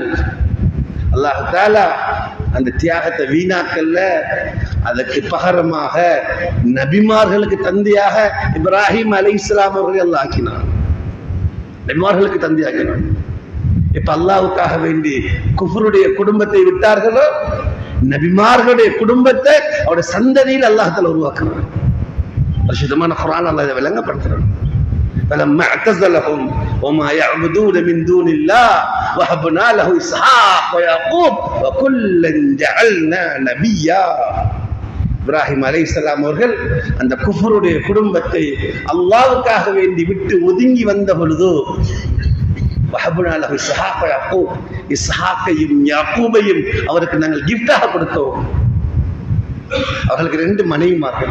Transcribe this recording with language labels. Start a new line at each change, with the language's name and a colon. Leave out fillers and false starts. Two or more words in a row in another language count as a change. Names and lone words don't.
Arabic: الله تعالى
Tamil: அந்த தியாகத்தை வீணாக்கல்ல, அதற்கு பகரமாக நபிமார்களுக்கு தந்தையாக இப்ராஹிம் அலைஹிஸ்ஸலாம் அவர்களை அல்லாஹ் ஆக்கினார். நபிமார்களுக்கு தந்தையாக்கினார். இப்ப அல்லாஹ்வுக்காக வேண்டி குஃப்ருடைய குடும்பத்தை விட்டார்களோ, நபிமார்களுடைய குடும்பத்தை அவருடைய சந்ததியில்
Arabic: الله تعالى
Tamil: உருவாக்குறார். பரிசுத்தமான குர்ஆன் அல்லாஹ் இதை விளங்கப்படுத்துறார்.
Arabic: فلما اعتزلهم وما يعبدون من دون الله وهبنا له إسحاق ويعقوب وكلا جعلنا نبيا.
Tamil: இப்ராஹிம் அலைஹிஸ்ஸலாம் அவர்கள் அந்த குஃப்ருடைய குடும்பத்தை அல்லாஹ்வுக்காக வேண்டி விட்டு ஒதுங்கி வந்த பொழுது
Arabic: وهبنا له إسحاق ويعقوب,
Tamil: இஸ்ஹாக்கையும் யாக்கூபையும் அவருக்கு நாங்கள் கிஃப்டாக கொடுத்தோம். அவர்களுக்கு 2 மனைவிமார்கள்.